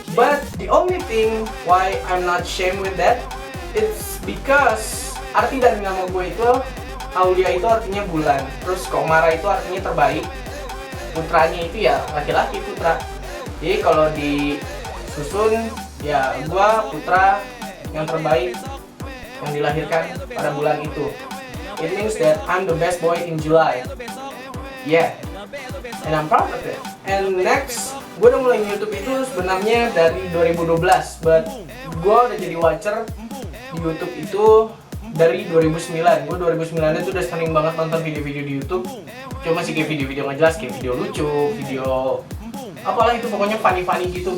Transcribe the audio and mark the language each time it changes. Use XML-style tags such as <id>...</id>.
<en>But the only thing why I'm not ashamed with that, it's because</en> <id>arti dari nama gue itu Aulia itu artinya bulan, terus Komara itu artinya terbaik, putranya itu ya laki-laki putra. Jadi kalau disusun ya gue putra yang terbaik yang dilahirkan pada bulan itu.</id> <en>It means that I'm the best boy in July. Yeah, and I'm proud of it.</en> <id>And next, gue udah mulai YouTube itu sebenarnya dari 2012, but gue udah jadi watcher di YouTube itu dari 2009. Gue 2009 itu udah sering banget nonton video-video di YouTube. Cuma sih kayak video-video nggak jelas, kayak video lucu, video apalah itu, pokoknya funny gitu.</id>